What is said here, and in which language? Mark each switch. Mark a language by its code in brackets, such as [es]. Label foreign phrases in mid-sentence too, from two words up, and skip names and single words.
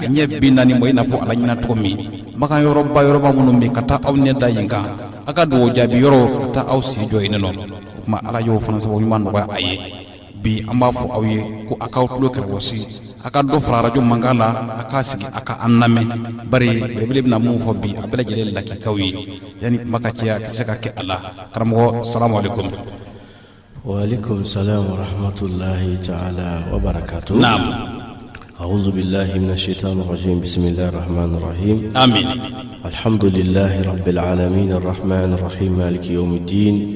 [bm] ɲɛ bi naani ma i n'a fɔ ala ɲina cogo min magan yɔrɔba minnu bɛ ka taa aw ɲɛ da yen kan a ka dugawu jaabi yɔrɔ ka taa aw sen jɔ yen nɔ o tuma ala y'o fana sababu ɲuman nɔgɔya a ye bi an b'a fɔ aw ye ko a k'aw tulo kɛrɛbɔsi a ka dɔ fara arajo mankan la a k'a sigi a ka an lamɛn bari belebele bɛna mun fɔ bi a bɛɛ lajɛlen lakikaw ye yanni kuma ka caya ka se ka kɛ a la karamɔgɔ [ar] السلام عليكم. وعليكم السلام ورحمة الله تعالى وبركاته. naam. أعوذ بالله من الشيطان الرجيم بسم الله الرحمن الرحيم آمين. الحمد لله رب العالمين الرحمن الرحيم مالك يوم الدين